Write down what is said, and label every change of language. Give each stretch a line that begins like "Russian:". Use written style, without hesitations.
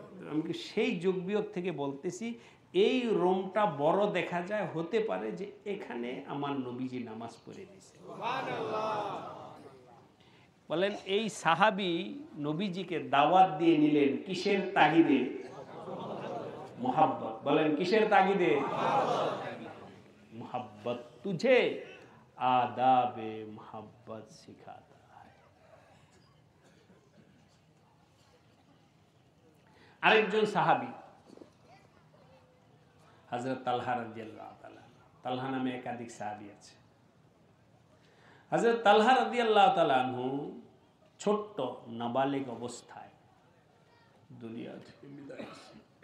Bangla: আমি সেই যোগ বিয়োগ থেকে বলতেছি, এই রুমটা বড় দেখা যায়, হতে পারে যে এখানে আমার নবীজি নামাজ পড়ে দিয়েছে। বলেন এই সাহাবী নবীজিকে দাওয়াত দিয়ে নিলেন কিসের তাগিদে? মোহাব্বত। বলেন কিসের তাগিদে?
Hindi: मोहब्बत तुझे आदाबे मोहब्बत सिखाता है।
Bangla: আরেকজন সাহাবী হযরত তালহা রাদিয়াল্লাহু তাআলা। তালহা নামে একাধিক সাহাবী আছে। হযরত তালহা রাদিয়াল্লাহু তাআলা আনহু ছোট্ট নাবালিগ অবস্থায় দুনিয়া থেকে বিদায় নিয়েছেন।